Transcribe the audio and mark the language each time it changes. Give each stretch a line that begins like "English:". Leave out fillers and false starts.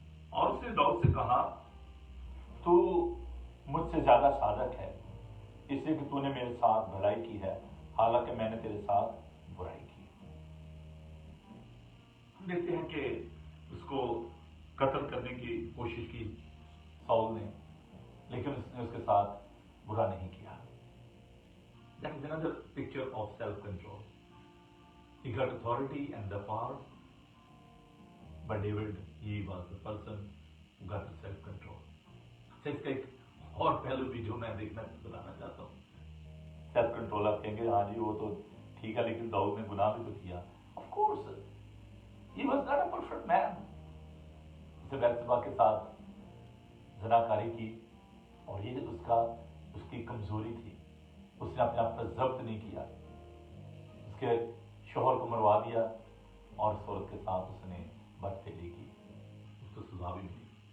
Urdu: اور اس نے داؤد سے کہا تو مجھ سے زیادہ صادق ہے اس لیے کہ تو نے میرے ساتھ بھلائی کی ہے حالانکہ میں نے تیرے ساتھ برائی کی. ہم دیکھتے ہیں کہ اس کو قتل کرنے کی کوشش کی ساؤل نے, لیکن اس نے اس کے ساتھ برا نہیں کیا.
English: That is another picture of self-control. He got authority and the power, but David, he was the person who got the self-control.
Urdu: اس کا ایک اور پہلو بھی جو میں دیکھنا بتانا چاہتا ہوں. سیلف کنٹرول آپ کہیں گے ہاں جی وہ تو ٹھیک ہے لیکن داؤد نے گناہ بھی تو کیا.
English: Of course, he was not a perfect man.
Urdu: اس نے بیتشبا کے ساتھ زناکاری کی اور یہ اس کی کمزوری تھی. اس نے اپنے آپ پر ضبط نہیں کیا, اس کے شوہر کو مروا دیا اور اس عورت کے ساتھ اس نے بد پھیلی کی. اس کو سزا بھی ملی.